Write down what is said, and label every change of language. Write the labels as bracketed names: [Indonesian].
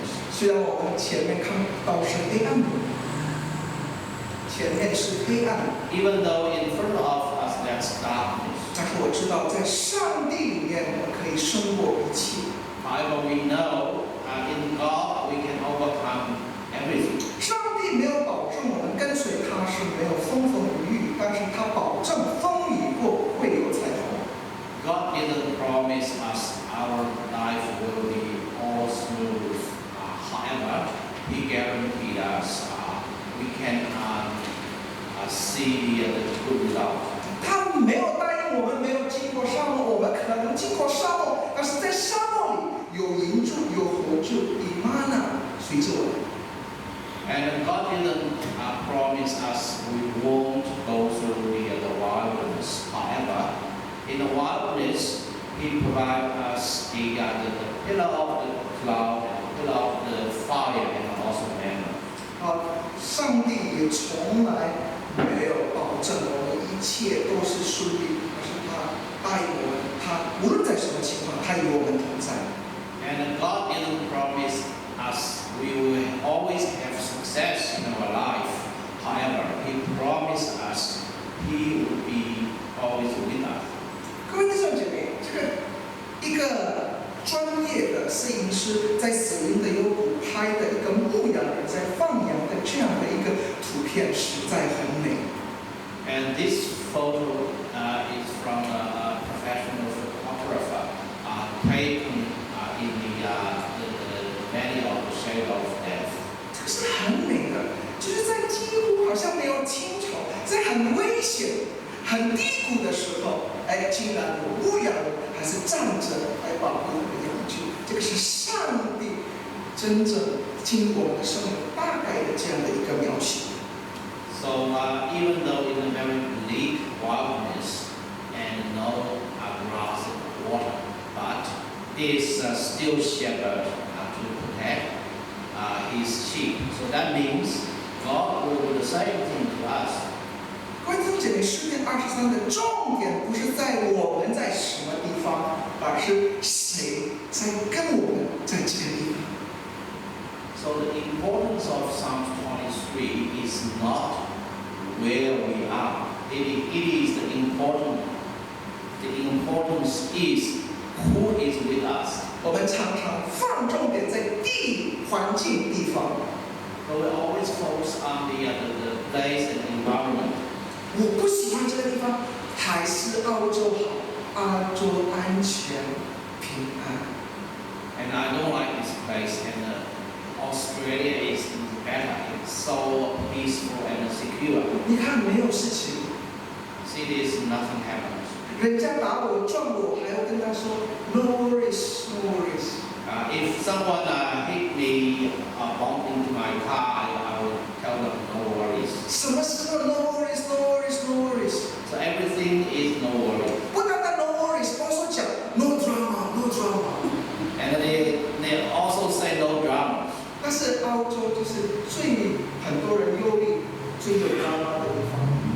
[Chinese] 虽然我们前面看到是黑暗的，前面是黑暗的， [English] Even though in front of us there's darkness, [Chinese] 但是我知道在上帝里面我们可以胜过一切。 [English] however we know in God we can overcome everything. [Chinese] 上帝没有保证我们跟随他是没有风风雨雨，但是他保证风雨过会有彩虹。 [English] God didn't promise us our life will be all smooth. However, He guaranteed us we can see the good result. [Chinese] 他没有答应我们没有经过沙漠，我们可能经过沙漠，但是在沙漠里有银柱，有火柱，以玛纳随着我们。 [English] And God didn't promise us we won't go through the wilderness. However, in the wilderness, He provided us the pillar of the cloud, and pillar of the fire, and also manna. [Chinese] 上帝也从来没有保证我们一切都是顺利，但是他答应我们，他无论在什么情况，他与我们同在。 [English] And God didn't promise us we will always have success in our life. However, He promised us He would be always with us. [Chinese] 各位弟兄姐妹，一个专业的摄影师在死林的幽谷拍的一个牧羊人在放羊的这样的一个图片，实在很美。 [English] And this photo is from a professional photographer taken in the valley of the shadow of death. [Chinese] 这个是很美的，就是在几乎好像没有清楚，在很危险、很低谷的时候，竟然有牧羊人还是站着来保护我们的羊群。这个是上帝真正经过我们的生命大概的这样的一个描写。 [English] So even though in a very bleak wilderness and no grass and water, but there's still shepherd to protect his sheep. So that means God will do the same thing to us. [Chinese] 各位弟兄姐妹，诗篇23的重点不是在我们在什么地方，而是谁在跟我们在这个地方。 [English] So the importance of Psalm 23 is not where we are. It is the important. The importance is who is with us. [Chinese] 我们常常放重点在环境地方。 [English] So we always focus on the place and environment. [Chinese] 我不喜欢这个地方，还是澳洲好，澳洲安全平安。 [English] And I don't like this place. And Australia is better. It's so peaceful and secure. [Chinese] 你看没有事情， [English] Cities, nothing happens. [Chinese] 人家打我撞我，还要跟他说 [English] no worries no worries。 If someone hit me, bumped into my car, I will tell them no worries. [Chinese] 什么时候 [English] no worries no worries no worries。 So everything is no worry. [Chinese] 不单单 [English] no worries， [Chinese] 包括讲 [English] no drama no drama。 And they also say no drama. [Chinese] 但是澳洲就是很多人忧虑、最有 drama 的地方。